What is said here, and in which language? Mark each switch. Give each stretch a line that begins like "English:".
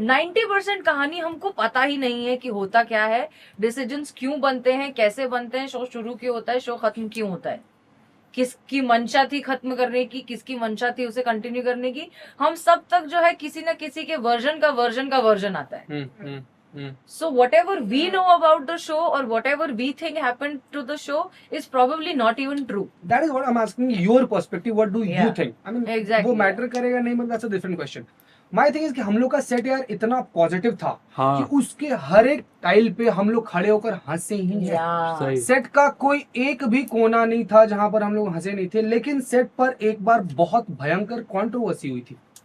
Hindi: 90% कहानी हमको पता ही नहीं है कि होता क्या है, डिसीजंस क्यों बनते हैं, कैसे बनते हैं, शो शुरू क्यों होता है, शो खत्म क्यों होता है, किसकी मंशा थी खत्म करने की, किसकी मंशा थी उसे कंटिन्यू करने की। हम सब तक जो है किसी न किसी के वर्जन का वर्जन आता है।
English: So whatever we know about the show or whatever we think happened to the show is probably not even true. That is what I'm asking your perspective. What do you Yeah. think? I mean, Exactly,
Hindi: वो matter करेगा नहीं, मतलब
English: that's a different question. My thing is
Hindi: कि हम लोग का set यार इतना पॉजिटिव था हाँ कि उसके हर एक टाइल पे हम लोग खड़े होकर हंसे ही हैं।
English: Yeah.
Hindi: सही। सेट का कोई एक भी कोना नहीं था जहां पर हम लोग हंसे नहीं थे, लेकिन सेट पर एक बार बहुत भयंकर कंट्रोवर्सी हुई थी।